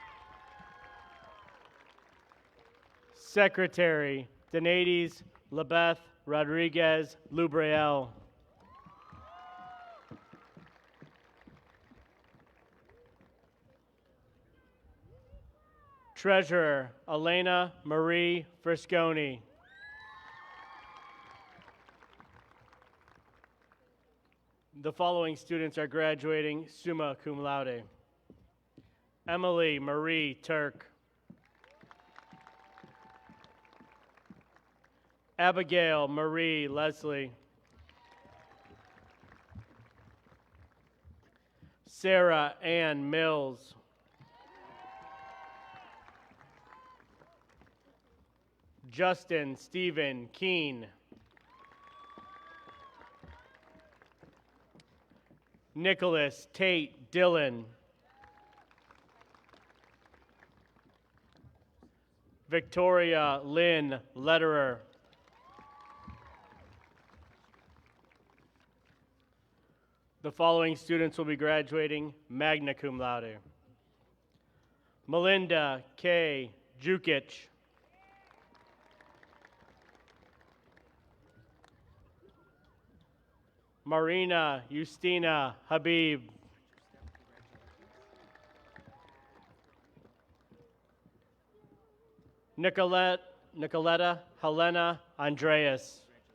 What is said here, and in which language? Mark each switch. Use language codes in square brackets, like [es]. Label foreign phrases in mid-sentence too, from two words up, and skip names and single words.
[en] Secretary, Denades Lebeth Rodriguez Lubriel. Treasurer, Elena Marie Frisconi. The following students are graduating [la] summa cum laude. [en] Emily Marie Turk. Abigail Marie Leslie. Sarah Ann Mills. Justin Stephen Keene. Nicholas Tate Dillon. Victoria Lynn Lederer. The following students will be graduating [la] magna cum laude. [en] Melinda K. Jukic. Marina Justina Habib. Nicoletta Helena Andreas.